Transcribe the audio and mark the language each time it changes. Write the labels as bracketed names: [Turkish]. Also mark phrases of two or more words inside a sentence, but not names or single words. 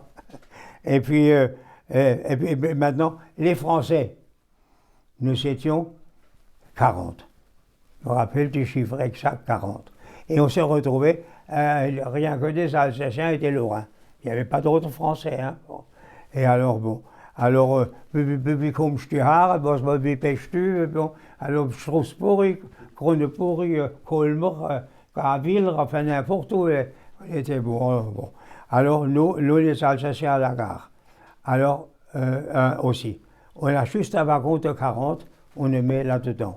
[French] Et puis maintenant, les Français, nous étions 40. Je me rappelle du chiffre exact, 40. Et on s'est retrouvés, rien que des Alsaciens et des Lorrains. Il n'y avait pas d'autres Français. Hein. Bon. Et alors, bon. Alors, [German] wie kommst du her, wie bist du, [French] bon. Alors, Strasbourg, Kroneburg, Colmar, Graville, enfin n'importe où, on était bon, bon. Alors, nous les Alsaciens à la gare. Alors, aussi. On a juste un wagon de 40, on le met là-dedans.